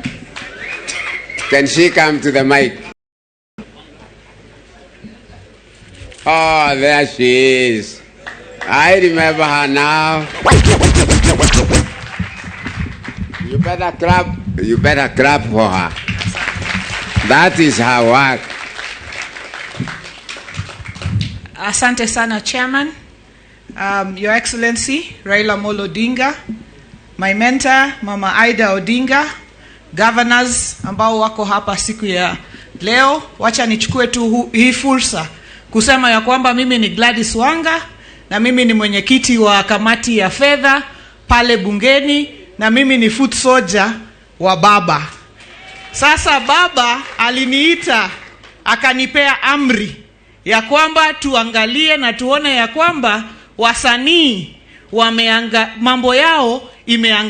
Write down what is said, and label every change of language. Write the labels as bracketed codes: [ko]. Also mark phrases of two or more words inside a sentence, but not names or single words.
[en] Can she come to the mic? Oh, there she is. I remember her now. You better clap. You better clap for her. That is her work. [sw] Asante sana, Chairman. [en] Your Excellency, [sw] Raila Amolo Odinga, [en] my mentor, [sw] Mama Aida Odinga, governors ambao wako hapa siku ya leo, wacha nichukue tu hii fursa kusema ya kwamba mimi ni Gladys Wanga na mimi ni mwenyekiti wa kamati ya fedha pale bungeni na mimi ni [en] foot soldier [sw] wa baba. Sasa baba aliniita akanipea amri ya kwamba tuangalie na tuone ya kwamba wasanii mambo yao imeangaliwa.